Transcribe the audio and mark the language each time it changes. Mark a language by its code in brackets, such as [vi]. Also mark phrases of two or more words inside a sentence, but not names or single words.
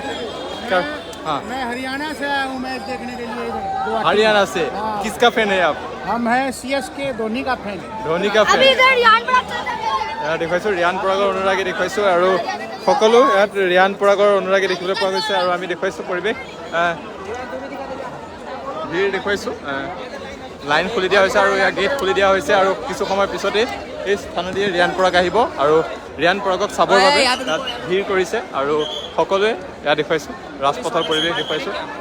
[hi] मैं हरियाणा से आया हूँ मैच देखने के लिए इधर हरियाणा से किसका फैन है आप हम हैं CSK धोनी का फैन धोनी का फैन [as] দেখুৱাইছোঁ ৰিয়ান পৰাগৰ অনুৰাগী দেখুৱাইছোঁ আৰু সকলো ইয়াত ৰিয়ান পৰাগৰ অনুৰাগী দেখিবলৈ পোৱা গৈছে আৰু আমি দেখুৱাইছোঁ পৰিৱেশ ভিৰ দেখুৱাইছোঁ লাইন খুলি দিয়া হৈছে আৰু ইয়াৰ গেট খুলি দিয়া হৈছে আৰু কিছু সময় পিছতেই এই স্থানেদি ৰিয়ান পৰাগ আহিব আৰু ৰিয়ান পৰাগক চাবৰ বাবে ইয়াত ভিৰ কৰিছে আৰু সকলোৱে ইয়াত দেখুৱাইছোঁ ৰাজপথৰ পৰিৱেশ দেখুৱাইছোঁ